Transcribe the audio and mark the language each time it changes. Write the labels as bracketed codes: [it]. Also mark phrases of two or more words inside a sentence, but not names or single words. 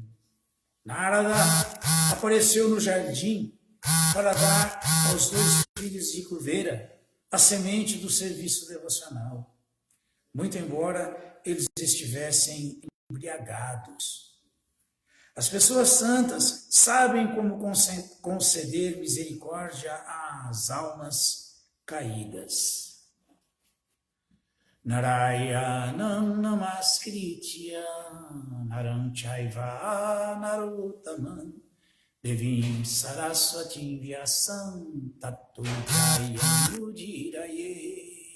[pt] Narada apareceu no jardim para dar aos dois filhos de Kuvera a semente do serviço devocional, muito embora eles estivessem embriagados. As pessoas santas sabem como conceder misericórdia às almas caídas. [sa] नारायणं नमस्कृत्य नरं चैव नरोत्तमं देवीं सरस्वतीं व्यासं ततो जयं उदीरये.